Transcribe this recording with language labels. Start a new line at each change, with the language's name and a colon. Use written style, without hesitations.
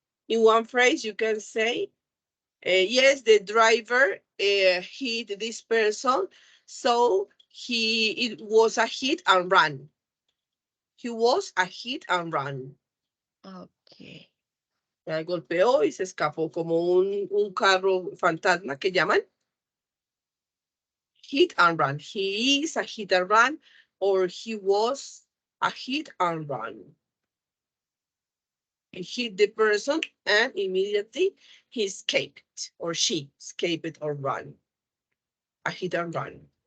English: In one phrase, you can say, yes, the driver hit this person, so it was a hit and run. He was a hit and run. Ok.
Spanish: Golpeó y se escapó como un carro fantasma que llaman hit and run.
English: He is a hit and run, or he was a hit and run. He hit the person and immediately he escaped, or she escaped or run. A hit and run.